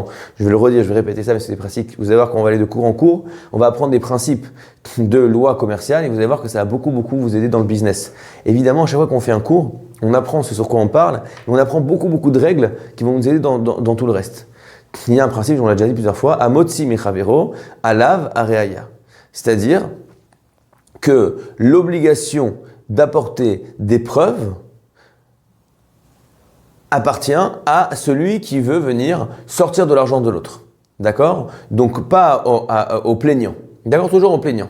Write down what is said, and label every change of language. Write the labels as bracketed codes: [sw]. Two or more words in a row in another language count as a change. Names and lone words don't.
[fr] Je vais le redire, je vais répéter ça, mais c'est des principes. Vous allez voir qu'on va aller de cours en cours, on va apprendre des principes de loi commerciale et vous allez voir que ça va beaucoup vous aider dans le business. Évidemment, à chaque fois qu'on fait un cours, on apprend ce sur quoi on parle et on apprend beaucoup de règles qui vont nous aider dans tout le reste. Il y a un principe, on l'a déjà dit plusieurs fois, [he] המוציא מחברו, עליו הראיה. [fr] C'est-à-dire que l'obligation d'apporter des preuves appartient à celui qui veut venir sortir de l'argent de l'autre. D'accord? Donc pas au plaignant. D'accord? Toujours au plaignant.